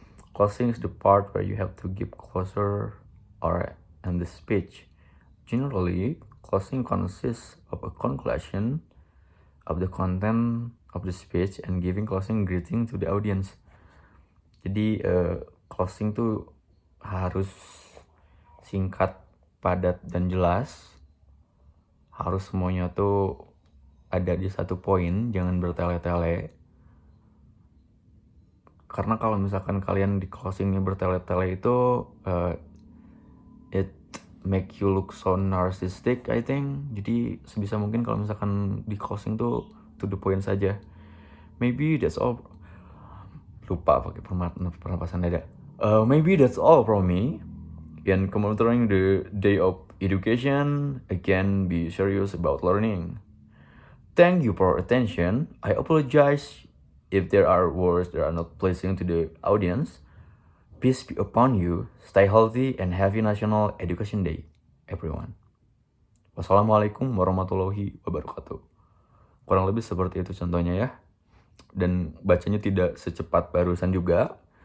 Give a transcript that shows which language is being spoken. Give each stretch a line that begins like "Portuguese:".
English: Closing is the part where you have to give closure or end the speech. Generally, closing consists of a conclusion of the content of the speech and giving closing greeting to the audience.
Indonesian: Jadi closing tuh harus singkat, padat, dan jelas. Harus semuanya tuh ada di satu poin, jangan bertele-tele. Karena kalau misalkan kalian di closingnya bertele-tele itu
English: it make you look so narcissistic, I think.
Indonesian: Jadi sebisa mungkin kalau misalkan di closing tuh
English: to the point
Indonesian: saja.
English: Maybe that's all.
Indonesian: Lupa pakai pernapasan dada.
English: Maybe that's all from me. In commemorating the day of education, again, be serious about learning. Thank you for your attention. I apologize if there are words that are not pleasing to the audience. Peace be upon you. Stay healthy and happy National Education Day, everyone.
Arabic: Wassalamualaikum warahmatullahi wabarakatuh.
Indonesian: Kurang lebih seperti itu contohnya ya. Dan bacanya tidak secepat barusan juga.